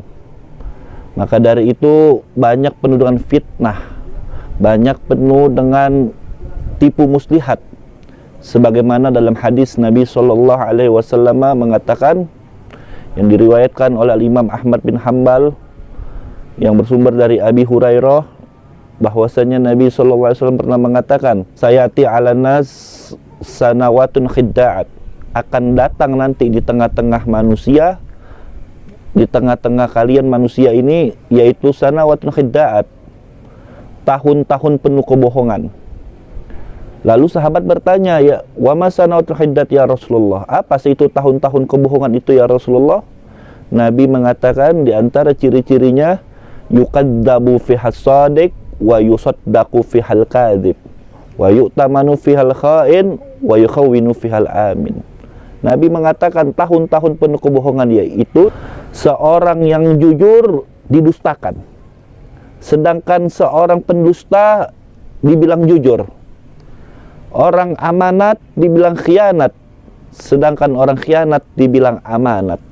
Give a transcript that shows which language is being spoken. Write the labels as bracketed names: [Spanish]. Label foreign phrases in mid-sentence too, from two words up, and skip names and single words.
[Indonesian] Maka dari itu banyak penuh dengan fitnah, banyak penuh dengan tipu muslihat. Sebagaimana dalam hadis Nabi [Arabic] صلى الله عليه وسلم [Indonesian] mengatakan, yang diriwayatkan oleh Imam Ahmad bin Hanbal yang bersumber dari Abi Hurairah, bahwasanya Nabi [Arabic] صلى الله عليه وسلم [Indonesian] pernah mengatakan, [Arabic] سيأتي على الناس سنوات خداعات, [Indonesian] akan datang nanti di tengah-tengah manusia, di tengah-tengah kalian manusia ini, yaitu [Arabic] سنوات خداعات, [Indonesian] tahun-tahun penuh kebohongan. Lalu sahabat bertanya, ya, [Arabic] وما سنوات الخداعات يا رسول الله, [Indonesian] apa sih itu tahun-tahun kebohongan itu [Arabic] يا رسول الله? [Indonesian] Nabi mengatakan di antara ciri-cirinya, [Arabic] يكذب فيها الصادق ويصدق فيها الكاذب ويؤتمن فيها الخائن ويخون فيها الأمين. [Indonesian] Nabi mengatakan tahun-tahun penuh kebohongan, yaitu seorang yang jujur didustakan, sedangkan seorang pendusta dibilang jujur. Orang amanat dibilang khianat, sedangkan orang khianat dibilang amanat.